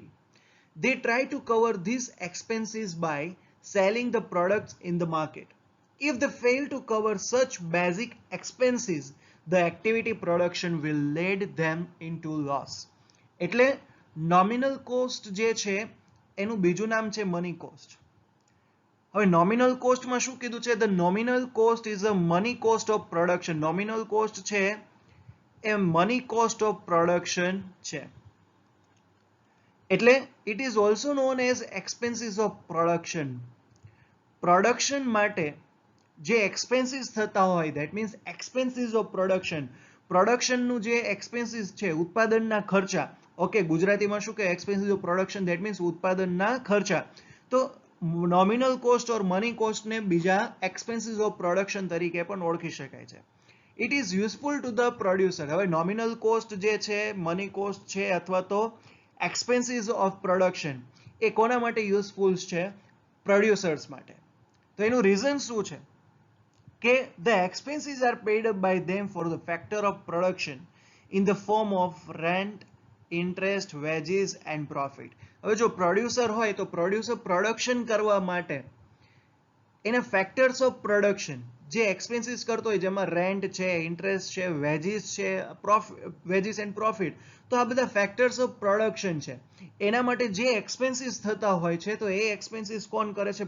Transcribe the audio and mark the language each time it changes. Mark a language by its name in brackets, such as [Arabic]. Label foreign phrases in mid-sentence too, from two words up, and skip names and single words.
[English] They try to cover these expenses by selling the products in the market. If they fail to cover such basic expenses, the activity production will lead them into loss. [Gujarati] એટલે [English] nominal cost [Gujarati] જે છે એનું બીજું નામ છે [English] money cost. [Gujarati] હવે [English] nominal cost [Gujarati] માં શું કીધું છે? [English] The nominal cost is a money cost of production. nominal cost [Gujarati] છે એ [English] money cost of production [Gujarati] છે. [English] એટલે it is also known as expenses of production. [Gujarati] પ્રોડક્શન માટે જે એક્સપેન્સીસ થતા હોય, [English] that means expenses of production. [Gujarati] પ્રોડક્શનનું જે એક્સપેન્સીસ છે, ઉત્પાદનના ખર્ચા. ઓકે, ગુજરાતીમાં શું કહે? [English] expenses of production, that means [Gujarati] ઉત્પાદનના ખર્ચા. તો [English] nominal cost or money [Gujarati] કોસ્ટને બીજા [English] expenses of production [Gujarati] તરીકે પણ ઓળખી શકાય છે. [English] It is useful to the producer. [Gujarati] હવે [English] nominal cost [Gujarati] જે છે, [English] money cost [Gujarati] છે, અથવા તો [English] expenses of production, [Gujarati] એ કોના માટે યુઝફુલ છે? પ્રોડ્યુસર્સ માટે. તો એનું રીઝન શું છે? [English] કે the expenses are paid up by them for the factor of production in the form of rent, interest, wages and profit. [Gujarati] હવે જો પ્રોડ્યુસર હોય તો પ્રોડ્યુસર પ્રોડક્શન કરવા માટે એના [English] factors of production, [Gujarati] જે એક્સપેન્સીસ કરતો હોય, જેમાં રેન્ટ છે, ઇન્ટરેસ્ટ છે, વેજીસ છે, [English] wages and profit, [Gujarati] તો આ બધા [English] factors of production [Gujarati] છે. એના માટે જે એક્સપેન્સીસ થતા હોય છે, તો એ એક્સપેન્સીસ કોણ કરે છે?